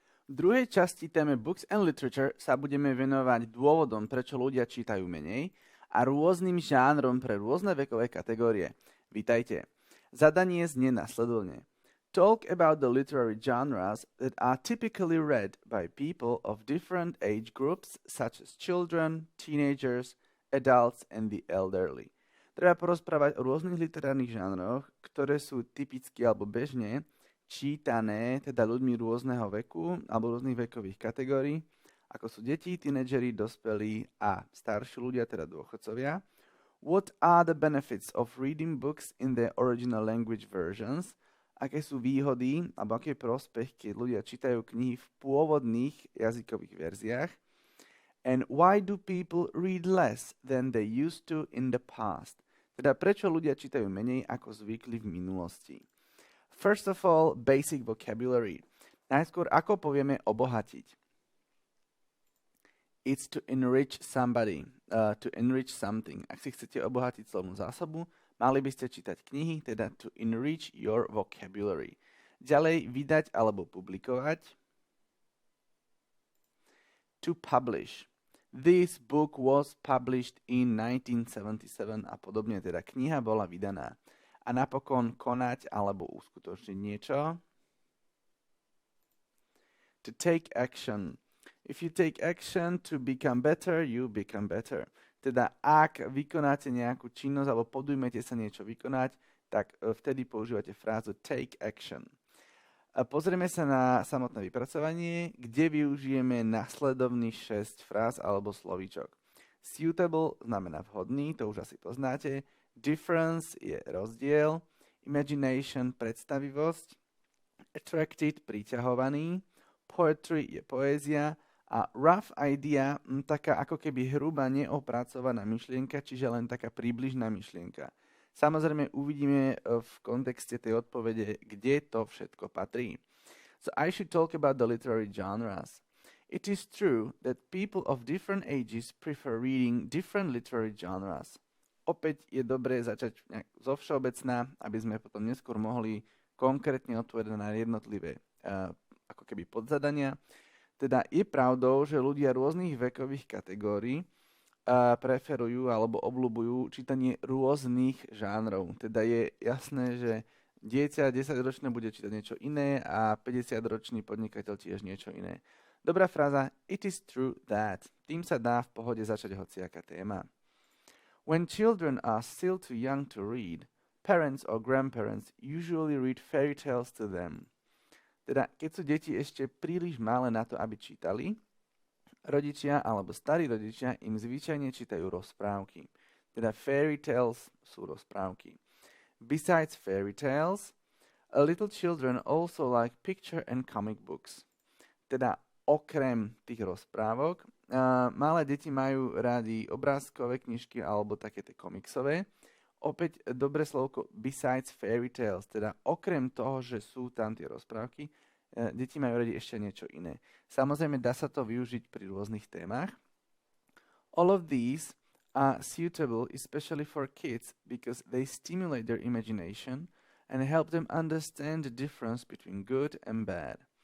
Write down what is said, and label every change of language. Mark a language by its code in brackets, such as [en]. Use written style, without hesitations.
[sk] V druhej časti téme [en] Books and Literature [sk] sa budeme venovať dôvodom, prečo ľudia čítajú menej a rôznym žánrom pre rôzne vekové kategórie. Vítajte. Zadanie znie nasledovne. [en] Talk about the literary genres that are typically read by people of different age groups such as children, teenagers, adults and the elderly. [sk] Treba porozprávať o rôznych literárnych žánroch, ktoré sú typicky alebo bežne čítané teda ľuďmi rôzneho veku alebo rôznych vekových kategórií, ako sú deti, tínedžeri, dospelí a starší ľudia, teda dôchodcovia. [en] What are the benefits of reading books in their original language versions? [sk] Aké sú výhody alebo aký je prospech, keď ľudia čítajú knihy v pôvodných jazykových verziách? [en] And why do people read less than they used to in the past? [sk] Teda prečo ľudia čítajú menej ako zvykli v minulosti? [en] First of all, basic vocabulary. [sk] Najskôr, ako povieme obohatiť? [en] It's to enrich somebody, to enrich something. [sk] Ak si chcete obohatiť slovnú zásobu, mali by ste čítať knihy, teda [en] to enrich your vocabulary. [sk] Ďalej, vydať alebo publikovať. [en] To publish. This book was published in 1977 [sk] a podobne, teda kniha bola vydaná. A napokon konať alebo uskutočniť niečo. [en] To take action. If you take action to become better, you become better. [sk] Teda ak vykonáte nejakú činnosť alebo podujmete sa niečo vykonať, tak vtedy používate frázu take action. A pozrieme sa na samotné vypracovanie, kde využijeme nasledovných 6 fráz alebo slovíčok. Suitable znamená vhodný, to už asi poznáte. Difference je rozdiel, imagination predstavivosť, attracted priťahovaný, poetry je poézia a rough idea taká ako keby hrubá neopracovaná myšlienka, čiže len taká príbližná myšlienka. Samozrejme uvidíme v kontexte tej odpovede, kde to všetko patrí. [en] So I should talk about the literary genres. It is true that people of different ages prefer reading different literary genres. [sk] Opäť je dobré začať zo všeobecná, aby sme potom neskôr mohli konkrétne odpovedať na jednotlivé ako keby podzadania. Teda je pravdou, že ľudia rôznych vekových kategórií preferujú alebo obľúbujú čítanie rôznych žánrov. Teda je jasné, že dieťa 10-ročné bude čítať niečo iné a 50-ročný podnikateľ tiež niečo iné. Dobrá fráza, [en] it is true that. [sk] Tým sa dá v pohode začať hociaká téma. [en] When children are still too young to read, parents or grandparents usually read fairy tales to them. [sk] Teda, keď sú deti ešte príliš malé na to, aby čítali, rodičia alebo starí rodičia im zvyčajne čítajú rozprávky. Teda fairy tales sú rozprávky. [en] Besides fairy tales, little children also like picture and comic books. [sk] Teda okrem tých rozprávok, malé deti majú rádi obrázkové knižky alebo také tie komiksové. Opäť dobré slovko [en] besides fairy tales, [sk] teda okrem toho, že sú tam tie rozprávky, deti majú radi ešte niečo iné. Samozrejme dá sa to využiť pri rôznych témach. [en] All of these are suitable especially for kids because they stimulate their imagination and help them understand the difference between good and bad.